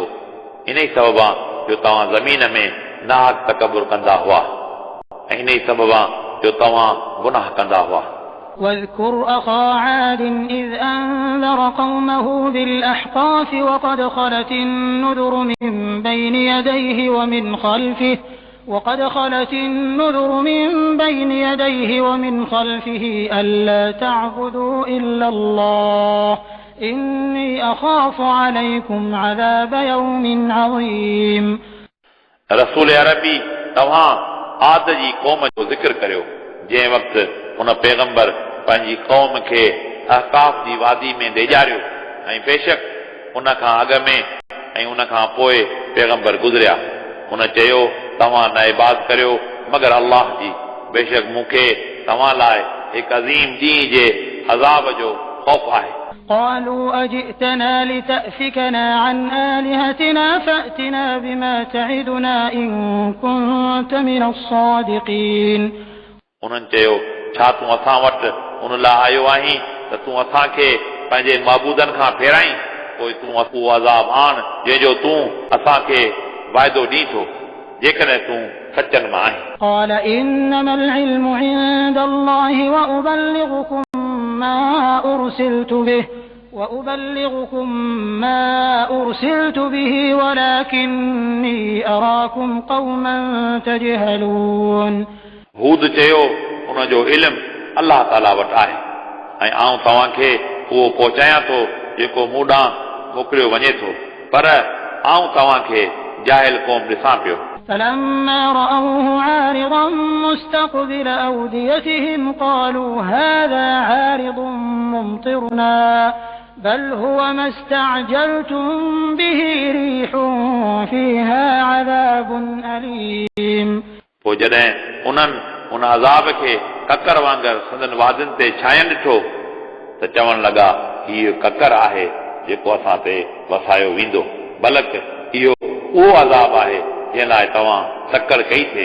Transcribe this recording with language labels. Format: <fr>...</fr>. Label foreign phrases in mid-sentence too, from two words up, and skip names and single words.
<sd>इन ई सबबा जो तव्हां ज़मीन में नाहक तकबुर कंदा हुआ ऐं इन ई सबबा जो तव्हां गुनाह कंदा हुआ.</sd> <ar>واذكر أخا عاد إذ أنذر قومه بالأحقاف وقد خلت النذر من بين يديه ومن خلفه ألا تعبدوا إلا الله إني أخاف عليكم عذاب يوم عظيم.</ar> <sd>रसूल अरबी तव्हां आद जी क़ौम जो ज़िक्र करियो जंहिं वक़्तु उन पैगंबर पंहिंजी क़ौम खे अहकाफ जी वादी में ॾेजारियो ऐं बेशक उन खां अॻु में ऐं उन खां पोइ पैगंबर गुज़रिया. उन चयो तव्हां न इबाद करियो मगर अल्लाह जी बेशक मूंखे तव्हां लाइ हिकु अज़ीम ॾींहं जे अज़ाब जो ख़ौफ़ आहे.</sd> <ar>قالوا أجئتنا لتأفكنا عن آلهتنا فأتنا بما تعدنا إن كنت من الصادقين.</ar> <sd>उन्हनि चयो छा तूं असां वटि उन लाइ आयो आहीं त तूं असांखे पंहिंजे माबूदनि खां फेराईं पोइ तूं उहो अज़ाब आण जंहिंजो तूं असांखे वाइदो ॾीं थो जेकॾहिं तूं सचनि मां आहीं.</sd> <ar>قال إنما العلم عند الله وأبلغكم ما أرسلت به ولكني أراكم قوما تجهلون.</ar> <sd>हूद चयो उन जो इल्म अल्लाह ताला वटि आहे ऐं आउं तव्हांखे उहो पहुचायां थो जेको मूं ॾांहुं मोकिलियो वञे थो पर आउं तव्हांखे जाहिल क़ौम ॾिसां पियो.</sd> <ar>فلما رأوه عارضا مستقبل أوديتهم قالوا هذا عارض ممطرنا بل هو ما استعجلتم به ريح فيها عذاب أليم.</ar> <sd>पोइ जॾहिं उन्हनि उन अज़ाब खे ककर वांगुरु संदन वादियुनि ते छायनि ॾिठो त चवण लॻा हीउ ककर आहे जेको असां ते वसायो वेंदो बलक इहो उहो अज़ाब आहे जंहिं लाइ तव्हां तकड़ कई थिए.</sd>